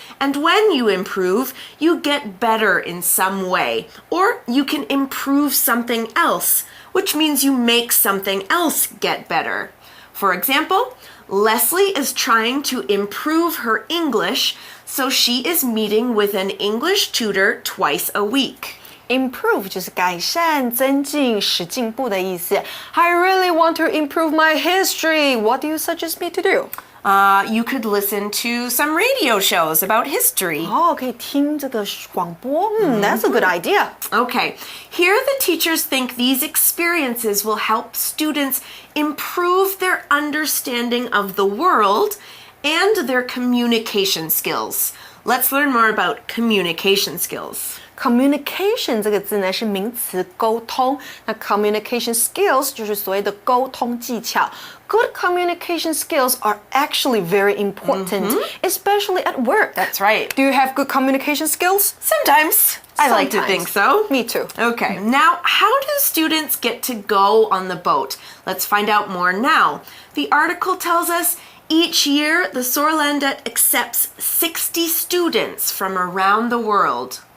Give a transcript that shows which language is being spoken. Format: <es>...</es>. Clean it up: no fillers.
<en>And when you improve, you get better in some way. Or you can improve something else, which means you make something else get better. For example, Leslie is trying to improve her English, so she is meeting with an English tutor twice a week.</en> <zh>Improve 就是改善、增进、使进步的意思。</zh> <en>I really want to improve my history. What do you suggest me to do? You could listen to some radio shows about history.</en> <zh>可以听这个广播。</zh> <en>That's a good idea. Okay, here the teachers think these experiences will help students improve their understanding of the world and their communication skills. Let's learn more about communication skills.</en> <zh>Communication 这个字呢是名词沟通，那 communication skills 就是所谓的沟通技巧。</zh> <en>Good communication skills are actually very important, especially at work. That's right. Do you have good communication skills? Sometimes. I like to think so. Me too. Okay, now how do students get to go on the boat? Let's find out more now. The article tells us each year the Sorlandet accepts 60 students from around the world.</en>